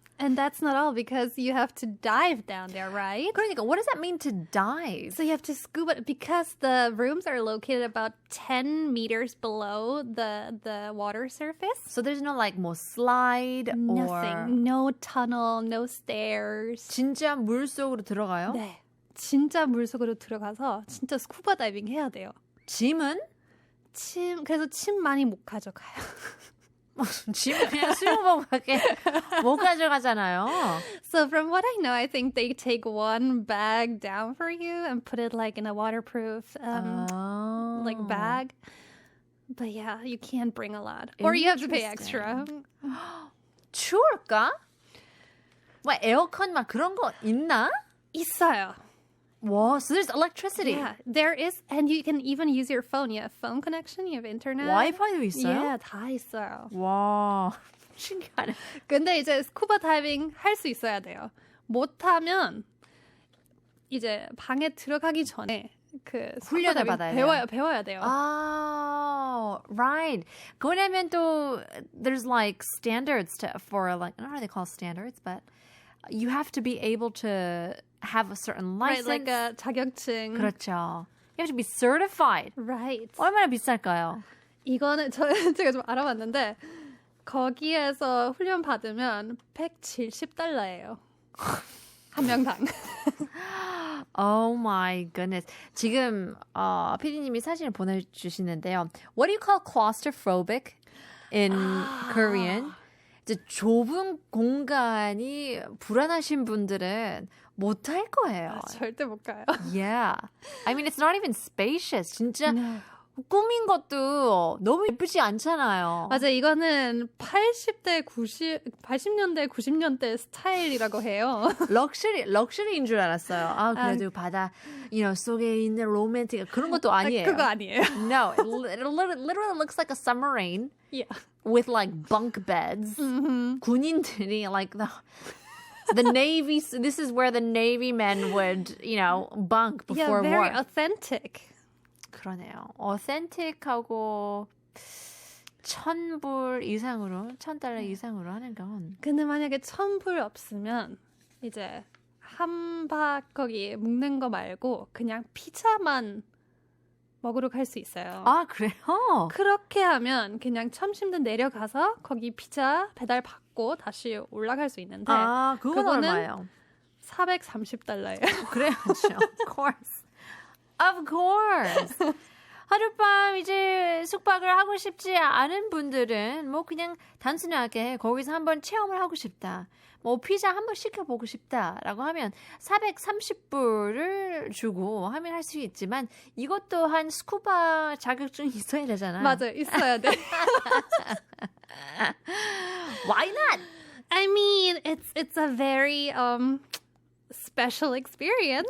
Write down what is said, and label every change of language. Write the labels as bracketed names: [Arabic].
[English] And that's not all because you have to dive down there, right? [Korean] 그러니까 [English] what does that mean to dive? So you have to scuba because the rooms are located about 10 meters below the water surface. So there's no like 뭐 slide or Nothing. No tunnel, no stairs. [Korean] 진짜 물속으로 들어가요? 네. 진짜 물속으로 들어가서 진짜 스쿠버 다이빙 해야 돼요. 짐은? 그래서 침 많이 못 가져가요. 짐은 그냥 수영복밖에 못 가져가잖아요. [English] So from what I know, I think they take one bag down for you and put it like in a waterproof like bag. But yeah, you can't bring a lot. Or you have to pay extra. [Korean] 추울까? 뭐 에어컨 막 그런 거 있나? 있어요. [English] Wow, so there's electricity. Yeah, there is. And you can even use your phone. You have phone connection, you have internet. [Korean] 와이파이도 있어요? Yeah, 다 있어요. 와, 신기하네. 근데 이제 스쿠버 다이빙 할 수 있어야 돼요. 못하면 이제 방에 들어가기 전에 그 훈련을 받아야 돼요. 배워야 돼요. [English] Oh, right. [Korean] 그러면 또 [English] there's like standards for like, I don't know how they call standards, but you have to be able to have a certain license. Right, like a 자격증. [Korean] 그렇죠. [English] You have to be certified. Right. [Korean] 얼마나 비쌀까요? 이거는 제가 좀 알아봤는데 거기에서 훈련 받으면 $170예요. 한 명당. [English] Oh my goodness. [Korean] 지금 PD님이 사진을 보내주시는데요. [English] What do you call claustrophobic in Korean? [Korean] 이제 좁은 공간이 불안하신 분들은 못 할 거예요. 절대 못 가요. [English] Yeah. I mean, it's not even spacious. [Korean] 진짜 꾸민 것도 너무 예쁘지 않잖아요. 맞아, 이거는 80년대, 90년대 스타일이라고 해요. 럭셔리인 줄 알았어요. 아, 그래도 바다, 속에 있는 로맨틱 그런 것도 아니에요. 그거 아니에요. [English] No, it literally looks like a submarine. Yeah. With like bunk beds. 군인들이 like the Navy, this is where the Navy men would, bunk before yeah, very war. authentic. [Korean] 그러네요. authentic하고 $1,000 이상으로, $1,000 이상으로 하는 건. 근데 만약에 $1,000 없으면 이제 한 박 거기 묵는 거 말고 그냥 피자만 먹으러 갈 수 있어요. 아, 그래요? 그렇게 하면 그냥 점심때 내려가서 거기 피자 배달 받고 다시 올라갈 수 있는데 아, 그거는 얼마예요? $430예요. 그래야죠. [English] Of course. Of course. [Korean] 하룻밤 이제 숙박을 하고 싶지 않은 분들은 뭐 그냥 단순하게 거기서 한번 체험을 하고 싶다. 뭐 피자 한번 시켜보고 싶다라고 하면 430불을 주고 하면 할 수 있지만 이것 또한 스쿠바 자격증이 있어야 되잖아요. 맞아요. 있어야 돼. [English] Why not? I mean, it's a very special experience.